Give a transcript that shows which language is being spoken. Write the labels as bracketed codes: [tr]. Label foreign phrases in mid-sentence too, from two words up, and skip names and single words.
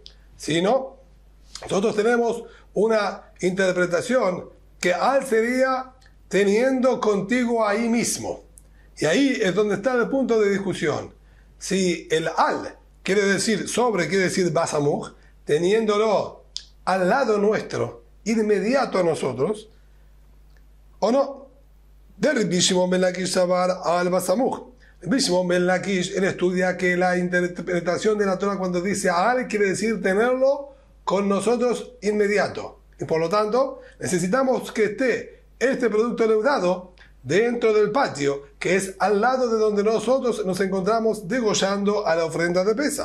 [es] Si no, nosotros tenemos una interpretación que al sería teniendo contigo ahí mismo. Y ahí es donde está el punto de discusión. Si el al quiere decir sobre, quiere decir basamuj, teniéndolo al lado nuestro, inmediato a nosotros, o no. [he] דרבי שמעון בן לקיש סבר על בסמוך. [es] Rabbi Shimon ben Lakish, él estudia que la interpretación de la Torah cuando dice al quiere decir tenerlo con nosotros inmediato. Y por lo tanto, necesitamos que esté este producto leudado dentro del patio, que es al lado de donde nosotros nos encontramos degollando a la ofrenda de Pesaj.